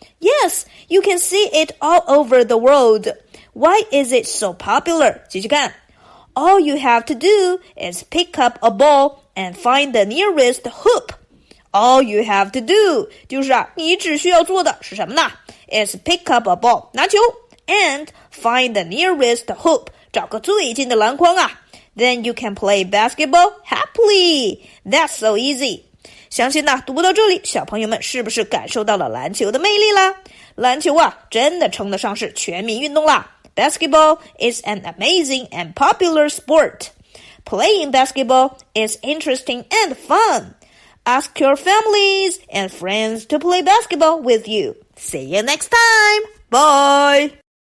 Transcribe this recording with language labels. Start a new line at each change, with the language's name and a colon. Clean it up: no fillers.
English: Yes, you can see it all over the world. Why is it so popular?
Chinese: 继续看
English: All you have to do is pick up a ball and find the nearest hoop. All you have to do
Chinese: 就是啊，你只需要做的是什么呢？
English: Is pick up a ball
Chinese: 拿球
English: and find the nearest hoop
Chinese: 找个最近的篮筐啊。
English: Then you can play basketball happily. That's so easy.
Chinese: 相信读到这里，小朋友们是不是感受到了篮球的魅力啦？篮球真的称得上是全民运动啦。
English: Basketball is an amazing and popular sport. Playing basketball is interesting and fun. Ask your families and friends to play basketball with you. See you next time. Bye.